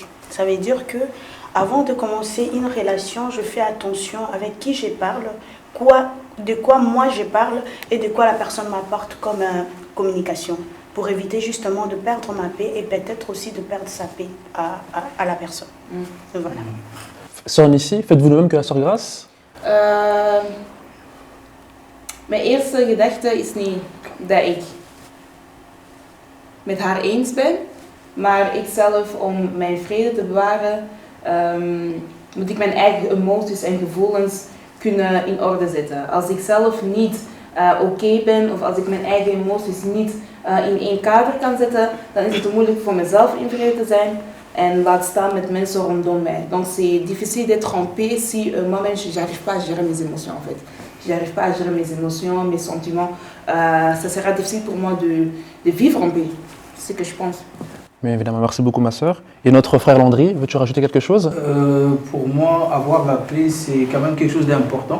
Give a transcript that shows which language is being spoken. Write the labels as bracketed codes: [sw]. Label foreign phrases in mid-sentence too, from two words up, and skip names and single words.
[fr] Ça veut dire que avant de commencer une relation, je fais attention avec qui je parle, de quoi moi je parle et de quoi la personne m'apporte comme communication, pour éviter justement de perdre ma paix et peut-être aussi de perdre sa paix à la personne. Voilà. Sœur Nissi, faites-vous de même que la sœur Grace? [nl] Mijn eerste gedachte is niet dat ik met haar eens ben, maar ik zelf, om mijn vrede te bewaren, moet ik mijn eigen emoties en gevoelens kunnen in orde zetten. Als ik zelf niet oké ben of als ik mijn eigen emoties niet in één kader kan zetten, dan is het te moeilijk voor mezelf in vrede te zijn en laat staan met mensen rondom mij. [fr] Donc c'est difficile d'être en paix si moi-même j'arrive pas à gérer mes émotions en fait. J'arrive pas à gérer mes émotions, mes sentiments. Ça sera difficile pour moi de vivre en paix. C'est ce que je pense. Bien évidemment, merci beaucoup ma sœur. Et notre frère Landry, veux-tu rajouter quelque chose? Pour moi, avoir la paix, c'est quand même quelque chose d'important.